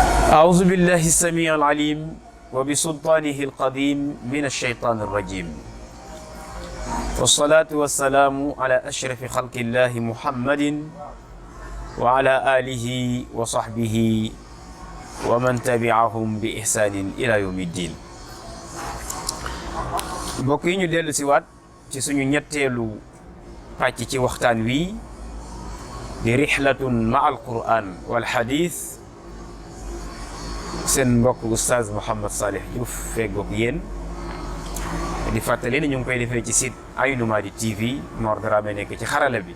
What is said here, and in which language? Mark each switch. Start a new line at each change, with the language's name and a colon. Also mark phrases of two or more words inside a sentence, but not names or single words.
Arabic: أعوذ بالله السميع العليم وبسلطانه القديم من الشيطان الرجيم والصلاة والسلام على أشرف خلق الله محمد وعلى آله وصحبه ومن تبعهم بإحسان إلى يوم الدين.
Wolof: mbokk yi ñu dellu si waat ci suñu ñetteelu pàcc ci waxtaan wi di rixlatun ma al quran wal xadis seen mbokk oustaz Mouhamed Saleh Diouf feggoog yéen di fàttali ne ñu ngi koy defee ci site Aynu Mady TV Mor Dramé nekk ci xarala bi.